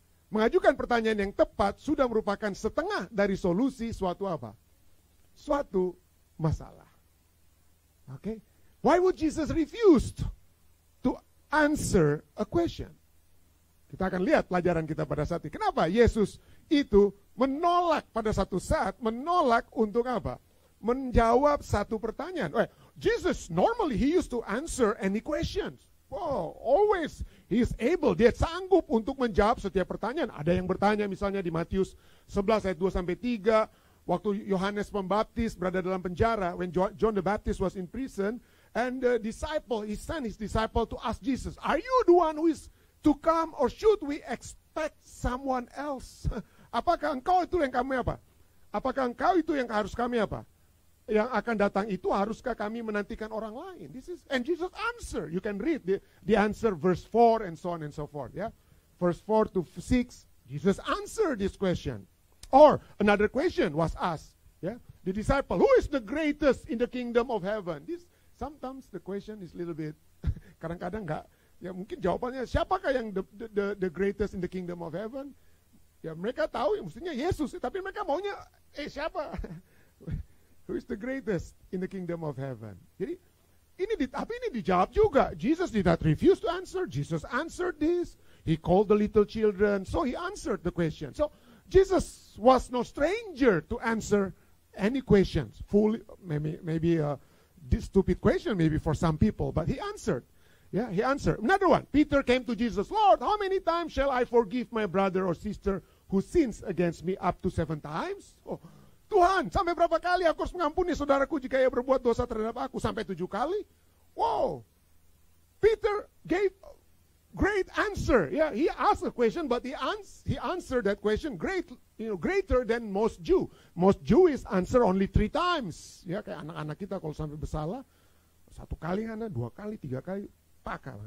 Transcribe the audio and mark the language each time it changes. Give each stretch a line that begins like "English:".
Indonesian: Mengajukan pertanyaan yang tepat sudah merupakan setengah dari solusi suatu apa? Suatu masalah. Okay?
English: Why would Jesus refuse to answer a question?
Indonesian: Kita akan lihat pelajaran kita pada saat ini. Kenapa Yesus itu menolak pada satu saat, menolak untuk apa? Menjawab satu pertanyaan.
English: Jesus normally he used to answer any questions. Wow, always he is able,
Indonesian: dia sanggup untuk menjawab setiap pertanyaan. Ada yang bertanya misalnya di Matius 11 ayat 2-3, waktu Yohanes Pembaptis berada dalam penjara,
English: when John the Baptist was in prison, and the disciple, he sent his disciple to ask Jesus, are you the one who is to come or should we expect someone else?
Indonesian: Apakah engkau itu yang kami apa? Apakah engkau itu yang harus kami apa? Yang akan datang itu haruskah kami menantikan orang lain?
English: And Jesus answer. You can read the answer verse 4 and so on and so forth. Yeah, verse 4 to 6. Jesus answered this question. Or another question was asked. Yeah, the disciple, who is the greatest in the kingdom of heaven? Sometimes the question is a little bit.
Indonesian: Kadang-kadang enggak. Ya mungkin jawabannya siapakah yang
English: the greatest in the kingdom of heaven?
Indonesian: Ya mereka tahu mestinya Yesus, tapi mereka maunya siapa?
English: Who is the greatest in the kingdom of heaven?
Indonesian: Jadi tapi ini dijawab juga.
English: Jesus did not refuse to answer. Jesus answered this. He called the little children, so he answered the question. So Jesus was no stranger to answer any questions. Maybe a stupid question, maybe for some people, but he answered. Yeah, he answered. Another one. Peter came to Jesus, Lord, how many times shall I forgive my brother or sister who sins against me? Up to 7 times?
Indonesian: Oh, Tuhan, sampai berapa kali aku harus mengampuni saudaraku jika ia berbuat dosa terhadap aku? Sampai 7 kali? Wow.
English: Peter gave a great answer. Yeah, he asked a question, but he answered that question greater than most Jew. Most Jewish answer only 3 times.
Indonesian: Ya, kayak anak-anak kita kalau sampai bersalah 1 kali, 2 kali, 3 kali, pakal.